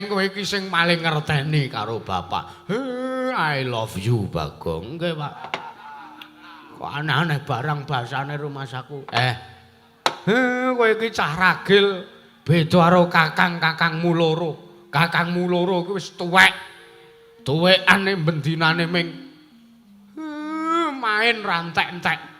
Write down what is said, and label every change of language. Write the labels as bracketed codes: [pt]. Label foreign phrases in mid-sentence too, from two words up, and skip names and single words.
[jv] kowe iki sing paling ngerteni karo bapak. [en] I love you Bagong. [jv] Nggih, Pak. Kok aneh-aneh barang basane rumasaku. Kowe iki cah ragil beda karo kakang-kakangmu loro. Kakangmu loro kuwi wis tuwek. Tuwekane bendinane ming main rantek-entek.